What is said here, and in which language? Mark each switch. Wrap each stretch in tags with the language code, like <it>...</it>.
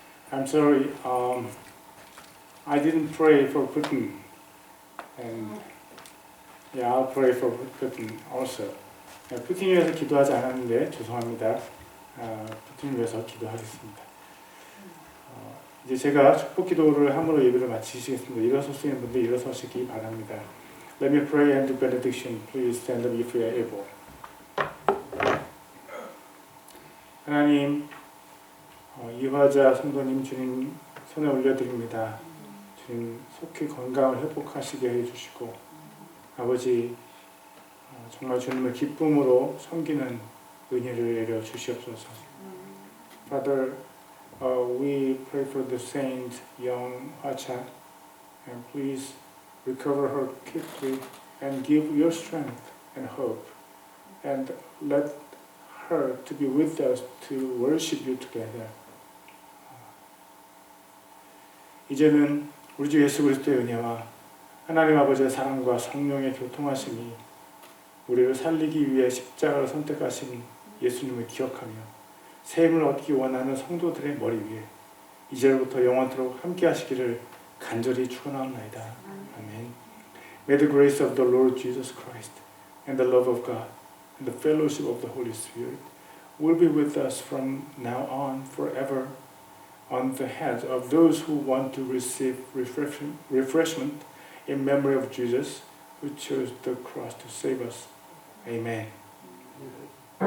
<en>I'm sorry, I didn't pray for Putin, and I'll pray for Putin also.</en> <ko>푸틴 위해서 기도하지 않았는데 죄송합니다. 푸틴 위해서 기도하겠습니다. 이제 제가 축복 기도를 함으로 예배를 마치시겠습니다. 일어서시는 분들 일어서시기 바랍니다.</ko> <en>Let me pray and do benediction. Please stand up if you are able.</en> <ko>하나님, 이화자 성도님 주님 손에 올려드립니다. 주님 속히 건강을 회복하시게 해주시고 아버지 정말 주님을 기쁨으로 섬기는 은혜를 내려 주시옵소서.</ko> <en>Father, we pray for the saint young Hwacha, and please recover her quickly and give your strength and hope, and let her to be with us to worship you together.</en> <ko>이제는 우리 주 예수 그리스도의 은혜와 하나님 아버지의 사랑과 성령의 교통하심이 우리를 살리기 위해 십자가를 선택하신 예수님을 기억하며 새 힘을 얻기 원하는 성도들의 머리 위에 이제부터 영원토록 함께 하시기를 간절히 축원하옵나이다. 아멘.</ko> <en>May the grace of the Lord Jesus Christ and the love of God and the fellowship of the Holy Spirit will be with us from now on forever on the heads of those who want to receive refreshment in memory of Jesus who chose the cross to save us. Amen.</en>